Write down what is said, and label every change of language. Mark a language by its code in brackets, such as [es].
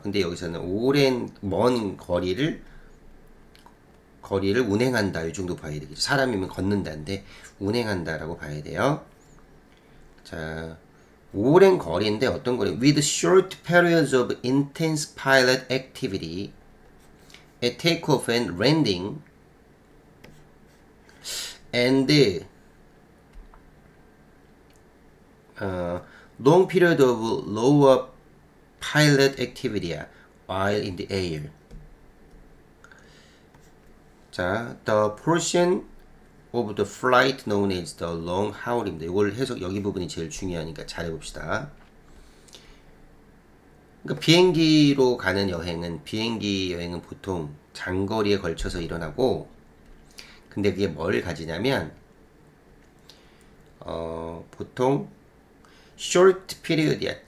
[ko] 근데 여기서는 오랜 먼 거리를 운행한다 이 정도 봐야 되겠죠. 사람이면 걷는다인데 운행한다라고 봐야 돼요. 자, 오랜 거리인데 어떤 거리? [en] With short periods of intense pilot activity at takeoff and landing and long period of lower pilot activity while in the air. 자, the portion of the flight known as the long haul입니다. [ko] 이걸 여기 부분이 제일 중요하니까 잘해봅시다. 그러니까 비행기로 가는 여행은 비행기 여행은 보통 장거리에 걸쳐서 일어나고 근데 그게 뭘 가지냐면 보통 short period이야.